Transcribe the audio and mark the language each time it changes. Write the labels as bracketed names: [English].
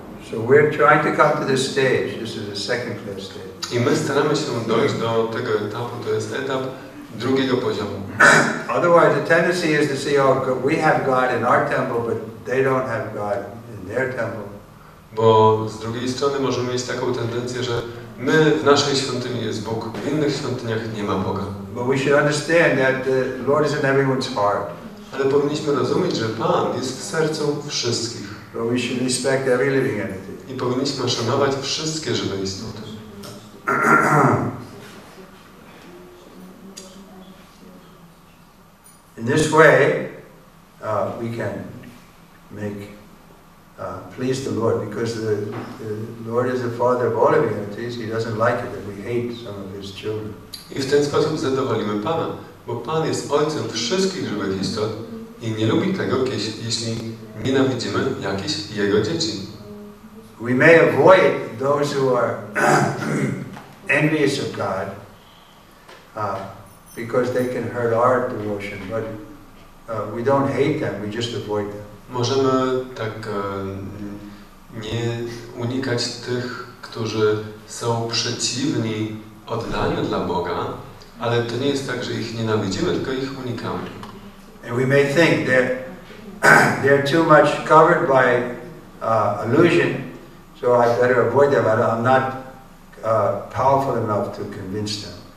[English] So we're trying to come to this stage. This is the second class stage. [Polish] I my staramy się dojść do tego etapu, to jest etap drugiego poziomu. [English] Otherwise, the tendency is to see, oh, we have God in our temple, but they don't have God in their temple. [Polish] Bo z drugiej strony możemy mieć taką tendencję, że my w naszej świątyni jest Bóg, w innych świątyniach nie ma Boga. [English] But we should understand that the Lord is in everyone's heart. [Polish] Ale powinniśmy rozumieć, że Pan jest w sercu wszystkich. [English] But we should respect every living entity. [Polish] I powinniśmy szanować wszystkie żywe istoty. [English] In this way, we can make please the Lord, because the Lord is the Father of all living entities. He doesn't like it that we hate some of His children. [Polish] I w ten sposób zadowolimy Pana, bo Pan jest Ojcem wszystkich żywych istot i nie lubi tego, jeśli nienawidzimy jakichś Jego dzieci. [English] We may avoid those who are envious of God because they can hurt our devotion, but we don't hate them, we just avoid them. [Polish] Możemy tak nie unikać tych, którzy są przeciwni oddaniu dla Boga, ale to nie jest tak, że ich nienawidzimy, tylko ich unikamy. [English] And we may think they're too much covered by illusion, so I better avoid them. I'm not powerful enough to convince them.